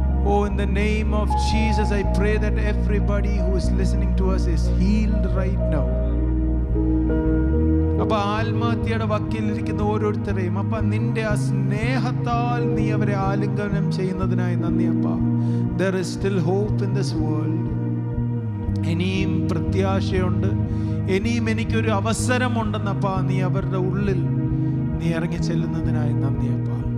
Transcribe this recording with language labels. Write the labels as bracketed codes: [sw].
[en] Oh, in the name of Jesus, I pray that everybody who is listening to us is healed right now. [ml] അപ്പൊ ആത്മഹത്യയുടെ വക്കീലിരിക്കുന്ന ഓരോരുത്തരെയും അപ്പ നിന്റെ ആ സ്നേഹത്താൽ നീ അവരെ ആലിംഗനം ചെയ്യുന്നതിനായി നന്ദി അപ്പ. [en] There is still hope in this world. [ml] ഇനിയും പ്രത്യാശയുണ്ട്, ഇനിയും എനിക്കൊരു അവസരമുണ്ടെന്നപ്പ നീ അവരുടെ ഉള്ളിൽ നീ ഇറങ്ങി ചെല്ലുന്നതിനായി നന്ദി അപ്പ.